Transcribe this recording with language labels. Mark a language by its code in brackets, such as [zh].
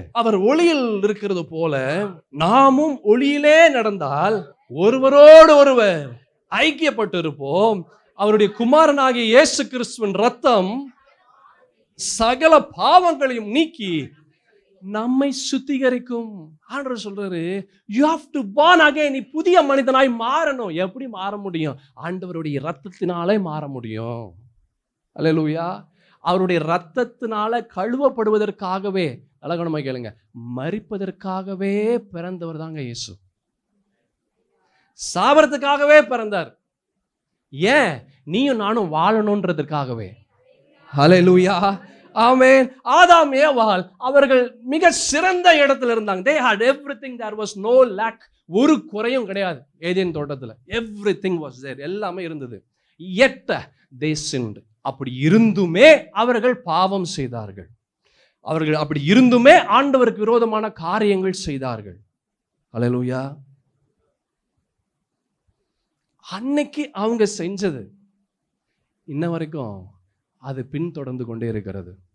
[ta] அவர் ஒளியில் இருக்கிறது போல நாமும் ஒளியிலே நடந்தால் ஒருவரோடு ஒருவர் ஐக்கியப்பட்டு இருப்போம். அவருடைய குமாரனாகிய இயேசு கிறிஸ்துவின் ரத்தம் சகல பாவங்களையும் நீக்கி நம்மை சுத்திகரிக்கும். ஆண்டவர் சொல்றாரு, [en] you have to born again. [ta] நீ புதிய மனிதனாய் மாறணும். எப்படி மாற முடியும்? ஆண்டவருடைய ரத்தத்தினாலே மாற முடியும். அல்லேலூயா. அவருடைய ரத்தத்தினால கழுவப்படுவதற்காகவே, அழகனமா கேளுங்க, மரிப்பதற்காகவே பிறந்தவர் தாங்க இயேசு. சாவறதுக்காகவே பிறந்தார். ஏன்? நீயும் நானும் வாழணும்ன்றதுக்காகவே. ஹல்லேலூயா. ஆமென். ஆதாம் ஏவாள் அவர்கள் மிக சிறந்த இடத்துல இருந்தாங்க. [en] they had everything, there was no lack. [ta] ஒரு குறையும் கிடையாது ஏதேன் தோட்டத்துல. [en] everything was there, [ta] எல்லாமே இருந்தது. [en] yet they sinned. [ta] அப்படி இருந்துமே அவர்கள் பாவம் செய்தார்கள். அவர்கள் அப்படி இருந்துமே ஆண்டவருக்கு விரோதமான காரியங்கள் செய்தார்கள். ஹல்லேலூயா. அன்னைக்கு அவங்க செஞ்சது இன்ன வரைக்கும் அது பின்தொடர்ந்து கொண்டே இருக்கிறது.